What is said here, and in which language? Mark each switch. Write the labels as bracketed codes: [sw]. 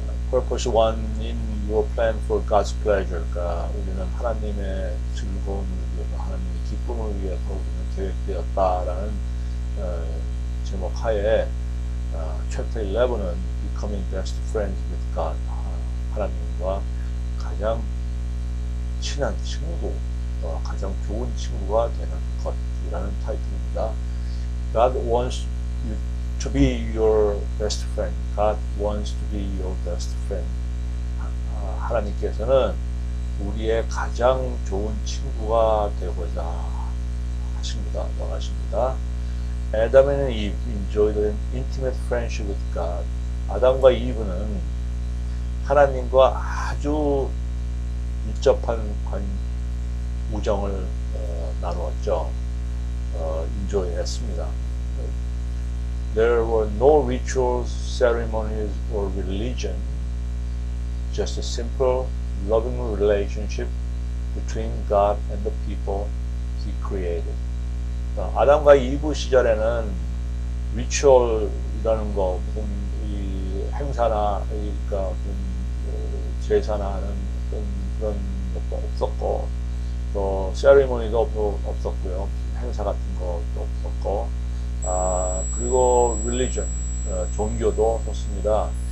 [en] Purpose 1 in your plan for God's pleasure. [ko] 그러니까 우리는 하나님의 즐거움을 위해서, 하나님의 기쁨을 위해서 우리는 계획되었다라는 제목 하에 챕터 11은 Becoming Best Friends with God, 하나님과 가장 친한 친구, 가장 좋은 친구가 되는 것이라는 타이틀입니다. [en] God wants you to be your best friend. God wants to be your best friend. [ko] 하나님께서는 우리의 가장 좋은 친구가 되고자 하십니다. 원하십니다. [en] Adam and Eve enjoyed an intimate friendship with God. [ko] 아담과 이브는 하나님과 아주 밀접한 우정을 나누었죠. enjoy했습니다. [en] There were no rituals, ceremonies, or religion. Just a simple, loving relationship between God and the people He created. [ko] 아담과 이브 시절에는 리추얼이라는 거, 무슨 이 행사나 그러니까 제사나 하는 그런 것도 없었고, 또 세리머니도 없었고요, 행사 같은 것도 없었고, 그리고 릴리전, 종교도 없었습니다.